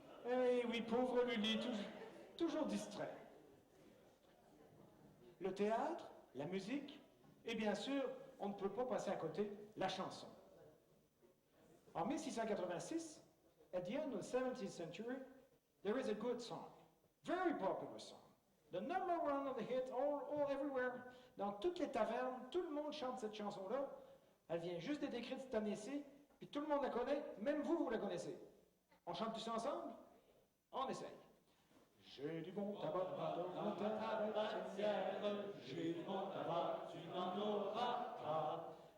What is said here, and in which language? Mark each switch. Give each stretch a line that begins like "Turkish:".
French: Eh oui, pauvre Lully, toujours distrait. Le théâtre, la musique, et bien sûr, on ne peut pas passer à côté, la chanson.
English: En 1686, at the end of the 17th century, there is a good song, very popular song. The number one of the hit all everywhere.
French: Dans toutes les tavernes, tout le monde chante cette chanson-là. Elle vient juste d'être écrite cette année-ci, puis tout le monde la connaît, même vous, vous la connaissez. On chante tous ensemble? On essaye. J'ai du bon tabac dans ta tabatière, j'ai du bon tabac, tu n'en auras pas.